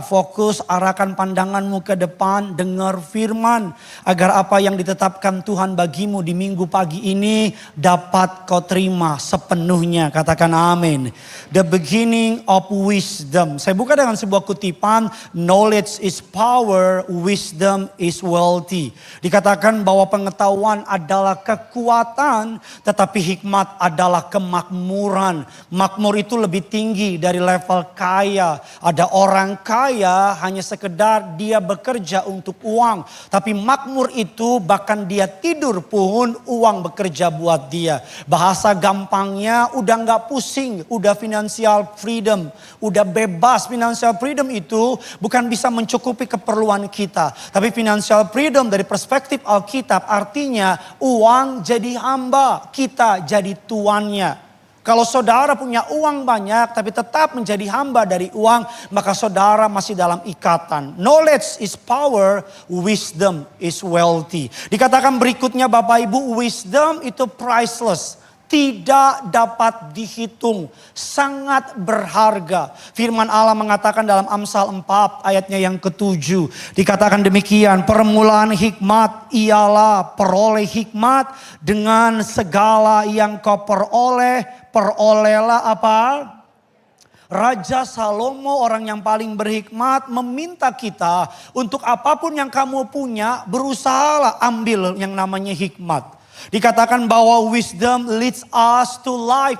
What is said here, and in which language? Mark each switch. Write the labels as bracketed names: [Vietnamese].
[Indonesian] Fokus arahkan pandanganmu ke depan, dengar firman. Agar apa yang ditetapkan Tuhan bagimu di minggu pagi ini dapat kau terima sepenuhnya. Katakan amin. [English] The beginning of wisdom. [Indonesian] Saya buka dengan sebuah kutipan. [English] Knowledge is power, wisdom is wealthy. [Indonesian] Dikatakan bahwa pengetahuan adalah kekuatan, tetapi hikmat adalah kemakmuran. Makmur itu lebih tinggi dari level kaya. Ada orang kaya hanya sekedar dia bekerja untuk uang. Tapi makmur itu bahkan dia tidur pun uang bekerja buat dia. Bahasa gampangnya udah gak pusing, udah financial freedom. Udah bebas. Financial freedom itu bukan bisa mencukupi keperluan kita. Tapi financial freedom dari perspektif Alkitab artinya uang jadi hamba, kita jadi tuannya. Kalau saudara punya uang banyak tapi tetap menjadi hamba dari uang, maka saudara masih dalam ikatan. [English] Knowledge is power, wisdom is wealthy. [Indonesian] Dikatakan berikutnya Bapak Ibu, wisdom itu priceless. Tidak dapat dihitung, sangat berharga. Firman Allah mengatakan dalam Amsal 4 ayatnya yang ke-7. Dikatakan demikian, permulaan hikmat ialah peroleh hikmat dengan segala yang kau perolehlah apa? Raja Salomo, orang yang paling berhikmat, meminta kita untuk apapun yang kamu punya, berusahalah ambil yang namanya hikmat. Dikatakan bahwa [English] wisdom leads us to life.